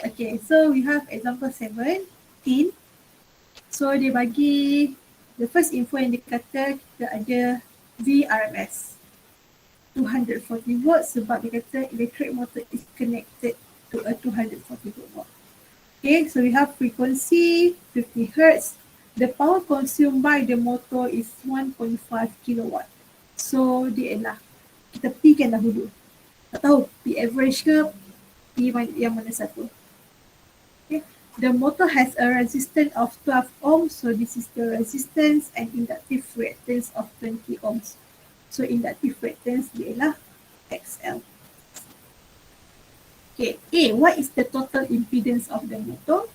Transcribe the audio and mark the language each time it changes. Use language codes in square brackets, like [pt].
[en] Okay, so we have example 17. So [ms] dia bagi [en] the first info [ms] yang dia kata kita ada VRMS 240 volt sebab dia kata [en] electric motor is connected to a 240 volt. Okay, so we have frequency 50 hertz. The power consumed by the motor is 1.5 kilowatt. [ms] So dia ialah kita P kan dahulu. Tak tahu P average ke P yang mana satu. Okay. [en] The motor has a resistance of 12 ohms, so this is the resistance, and inductive reactance of 20 ohms. [ms] So inductive reactance dia ialah XL. [en] Okay, A, what is the total impedance of the motor?